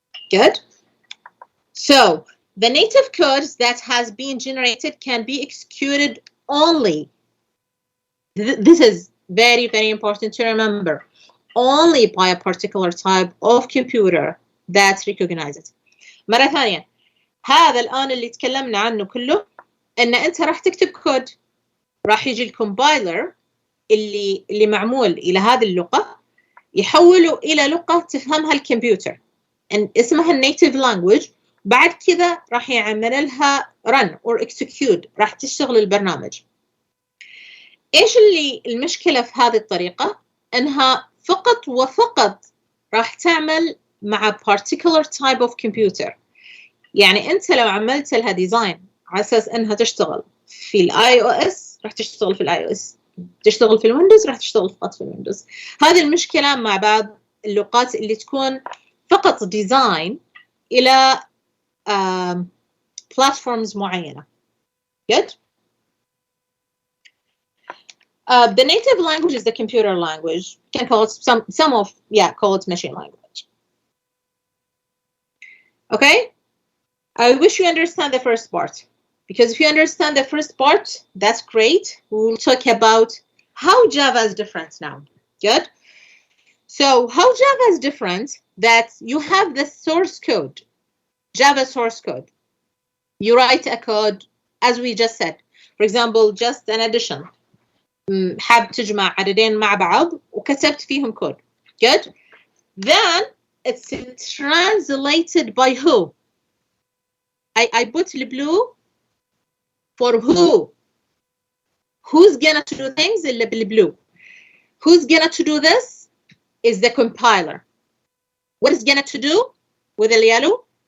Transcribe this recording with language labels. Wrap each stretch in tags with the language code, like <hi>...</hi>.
<en>Good. So the native code that has been generated can be executed only. This is very, very important to remember. Only by a particular type of computer that recognizes.</en> <ar>مرة ثانية، هذا الآن اللي تكلمنا عنه كله إن أنت راح تكتب كود، راح يجي الكومبايلر اللي معمول إلى هذه اللغة يحوله إلى لغة تفهمها الكمبيوتر، اسمها النيتيف لانجويج. بعد كذا راح يعمل لها run or execute، راح تشتغل البرنامج. إيش اللي المشكلة في هذه الطريقة؟ إنها فقط وفقط راح تعمل مع particular type of computer. يعني أنت لو عملت لها ديزاين على أساس إنها تشتغل في الاي او اس راح تشتغل في الاي او اس، تشتغل في الويندوز راح تشتغل فقط في الويندوز. هذه المشكلة مع بعض اللغات اللي تكون فقط ديزاين إلى platforms معينة.</ar> <en>Good. The native language is the computer language. You can call it call it machine language. Okay? I wish you understand the first part, because if you understand the first part, that's great. We will talk about how Java is different now. Good? So how Java is different, that you have the source code, Java source code. You write a code, as we just said. For example, just an addition.</en> <ar>حاب تجمع عددين مع بعض وكتبت فيهم كود.</ar> <en>Good? Then it's translated by who? I put the blue for who? Who's gonna do things in the blue? Who's gonna to do this? Is the compiler. What is gonna to do with the yellow?</en>